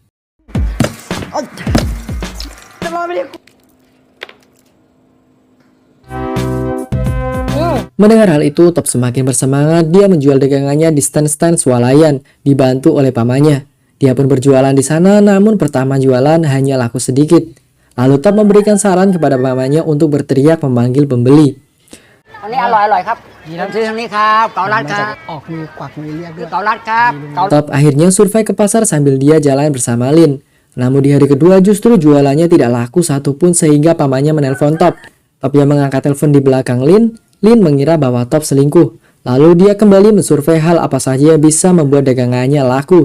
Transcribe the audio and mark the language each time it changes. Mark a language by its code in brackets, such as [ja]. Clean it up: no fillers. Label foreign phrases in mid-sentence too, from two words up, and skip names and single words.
[id] Mendengar hal itu, Top semakin bersemangat. Dia menjual dagangannya di stand-stand swalayan, dibantu oleh pamannya. Dia pun berjualan di sana, namun pertama jualan hanya laku sedikit. Lalu Top memberikan saran kepada pamannya untuk berteriak memanggil pembeli. [th] อันนี้อร่อยครับผมซื้อทางนี้ครับเกาลัดครับ ออกมือกวักมือเรียกด้วย เกาลัดครับเกา [id] Top akhirnya survei ke pasar sambil dia jalan bersama Lin. Namun di hari kedua justru jualannya tidak laku satupun sehingga pamannya menelpon Top. Top yang mengangkat telepon di belakang Lin mengira bahwa Top selingkuh. Lalu dia kembali mensurvei hal apa saja yang bisa membuat dagangannya laku.